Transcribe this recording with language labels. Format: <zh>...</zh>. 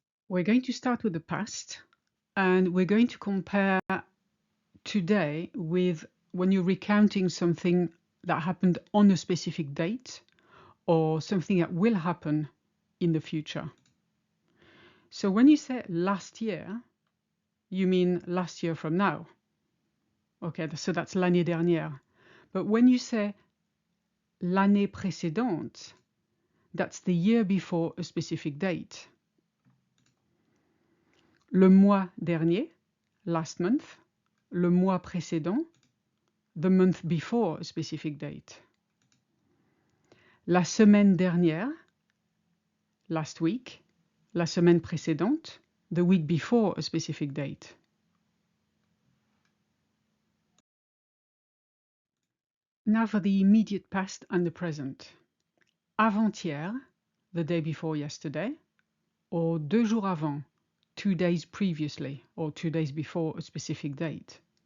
<en>We're going to start with the past, and we're going to compare today with when you're recounting something that happened on a specific date or something that will happen in the future. So when you say last year, you mean last year from now. Okay, so that's</en> <fr>l'année dernière.</fr> <en>But when you say</en> <fr>l'année précédente,</fr> <en>that's the year before a specific date.</en> <fr>Le mois dernier,</fr> <en>last month.</en> <fr>Le mois précédent,</fr> <en>the month before a specific date.</en> <fr>La semaine dernière,</fr> <en>last week. La semaine précédente, the week before a specific date. Now for the immediate past and the present.</en> <fr>Avant-hier,</fr> <en>the day before yesterday, or</en> <fr>2 jours avant,</fr> <en>2 days previously, or 2 days before a specific date.</en>